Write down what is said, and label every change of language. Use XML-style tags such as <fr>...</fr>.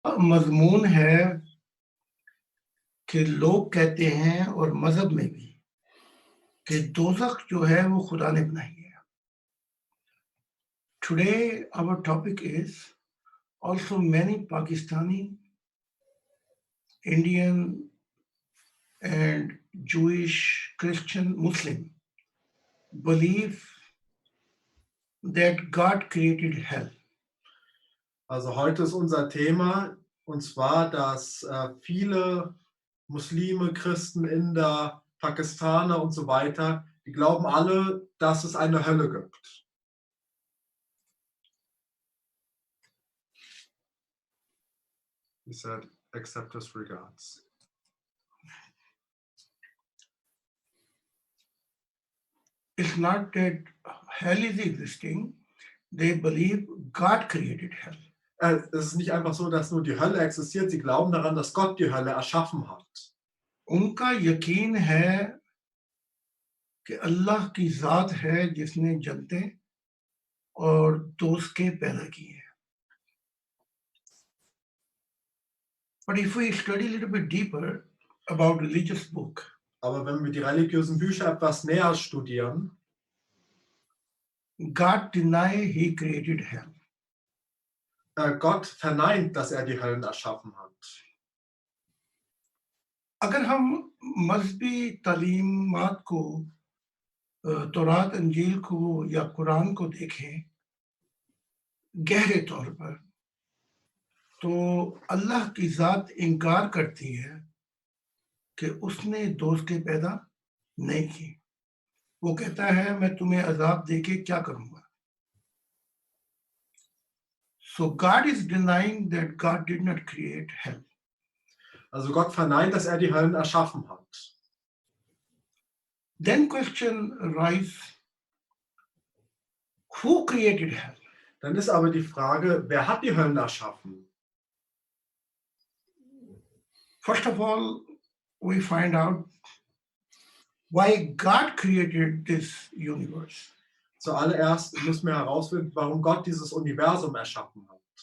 <hi>मजमून है कि लोग कहते हैं और मजहब में भी कि दोज़ख जो है वो खुदा ने बनाई है।</hi> <en>Today our topic is also many Pakistani, Indian and Jewish, Christian, Muslim believe that God created hell.</en> <de>Also heute ist unser Thema, und zwar, dass viele Muslime, Christen, Inder, Pakistaner und so weiter, die glauben alle, dass es eine Hölle gibt.</de> <en>He said, accept his regards. It's not that hell is existing, they believe God created hell.</en> <de>Es ist nicht einfach so, dass nur die Hölle existiert, sie glauben daran, dass Gott die Hölle erschaffen hat.</de> <hi>उनका यकीन है कि अल्लाह की ज़ात है जिसने जन्नतें और दोज़खें पैदा की हैं।</hi> <en>But if we study a little bit deeper about religious book,</en> <de>Aber wenn wir die religiösen Bücher etwas näher studieren,</de> <en>God deny he created hell.</en> <de>Gott verneint, dass er die Höllen erschaffen hat.</de> <hi>अगर हम मज़हबी तालीमात को तौरात इंजील को या कुरान को देखें गहरे तौर पर तो अल्लाह की ज़ात इनकार करती है कि उसने दोज़खें पैदा नहीं की। वो कहता है मैं तुम्हें अजाब देके क्या करूंगा।</hi> <en>So God is denying that God did not create hell.</en> <de>Also Gott verneint, dass er die Höllen erschaffen hat.</de> <en>Then question arises, who created hell?</en> <de>Dann ist aber die Frage, wer hat die Höllen erschaffen?</de> <en>First of all, we find out why God created this universe.</en> <de>Zuallererst müssen wir herausfinden, warum Gott dieses Universum erschaffen hat.</de>